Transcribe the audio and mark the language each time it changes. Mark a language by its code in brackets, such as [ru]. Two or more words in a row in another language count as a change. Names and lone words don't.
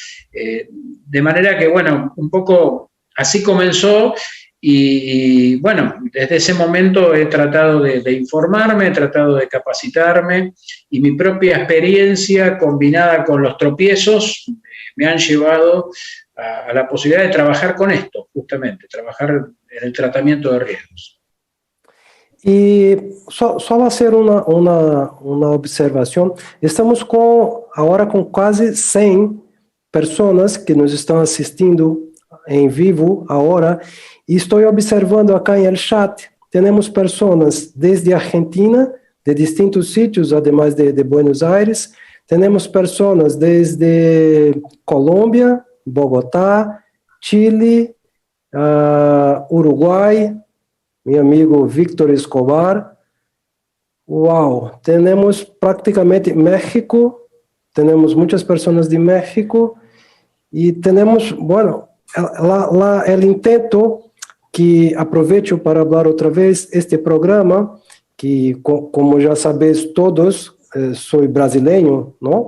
[es] De manera que, bueno, un poco así comenzó y bueno, desde ese momento he tratado de informarme, he tratado de capacitarme y mi propia experiencia combinada con los tropiezos me han llevado a la posibilidad de trabajar con esto, justamente, trabajar en el tratamiento de riesgos. [pt] E só hacer uma observação. Estamos agora com quase 100 pessoas que nos estão assistindo em vivo agora. E estou observando acá em el chat, temos pessoas desde Argentina, [es] de distintos sitios, además de Buenos Aires. Tenemos personas desde Colombia, Bogotá, Chile, Uruguay, mi amigo Víctor Escobar. Wow, tenemos prácticamente México, tenemos muchas personas de México y tenemos, bueno, el intento que aprovecho para hablar otra vez este programa, que como ya sabéis todos, soy brasileño, ¿no?